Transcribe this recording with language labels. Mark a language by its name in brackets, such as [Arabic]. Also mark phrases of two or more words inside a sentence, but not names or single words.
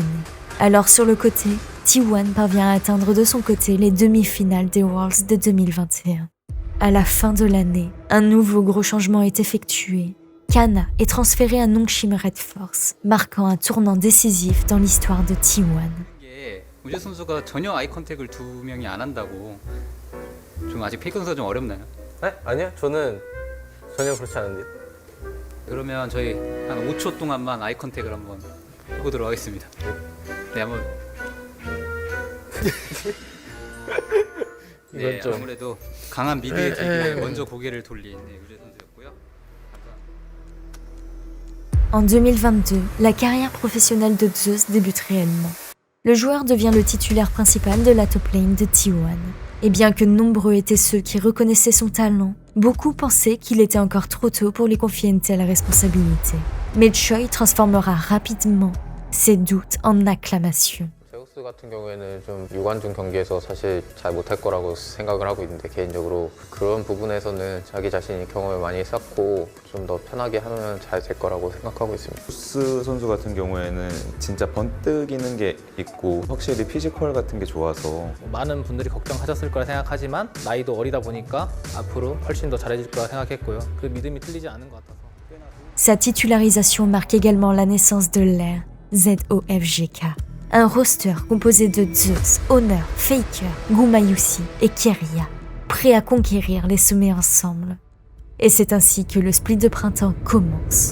[French] Alors sur le côté, T1 parvient à atteindre de son côté les demi-finales des Worlds de 2021. À la fin de l'année, un nouveau gros changement est effectué. Kana est transféré à Nongshim Red Force, marquant un tournant décisif dans l'histoire de T1. [Korean] 이게 우재 선수가 전혀 아이 컨택을 두 명이 안 한다고 좀 아직 페이크 선수가 좀 어렵나요? 네? 아니요. 저는 전혀 그렇지 않은데요. 그러면 저희 한 5초 동안만 아이 컨택을 한번 해보도록 하겠습니다. 네, 한번. 네, 이건 좀 아무래도 강한 미드의 대결에 먼저 고개를 돌린 우재 선수였고요. [French] En 2022, la carrière professionnelle de Zeus débute réellement. Le joueur devient le titulaire principal de la top lane de T1. Et bien que nombreux étaient ceux qui reconnaissaient son talent, beaucoup pensaient qu'il était encore trop tôt pour lui confier une telle responsabilité. Mais Choi transformera rapidement ses doutes en acclamation. [Korean] 제우스 같은 경우에는 좀 유관중 경기에서 사실 잘 못할 거라고 생각을 하고 있는데 개인적으로 그런 부분에서는 자기 자신이 경험을 많이 쌓고 좀 더 편하게 하면 잘 될 거라고 생각하고 있습니다. 제우스 선수 같은 경우에는 진짜 번뜩이는 게 있고 확실히 피지컬 같은 게 좋아서 많은 분들이 걱정하셨을 거라 생각하지만 나이도 어리다 보니까 앞으로 훨씬 더 잘해질 거라 생각했고요. 그 믿음이 틀리지 않은 것 같아서. [French] Sa titularisation marque également la naissance de l'ère ZOFGK. Un roster composé de Zeus, Honor, Faker, Gumayusi et Keria, prêts à conquérir les sommets ensemble. Et c'est ainsi que le split de printemps commence.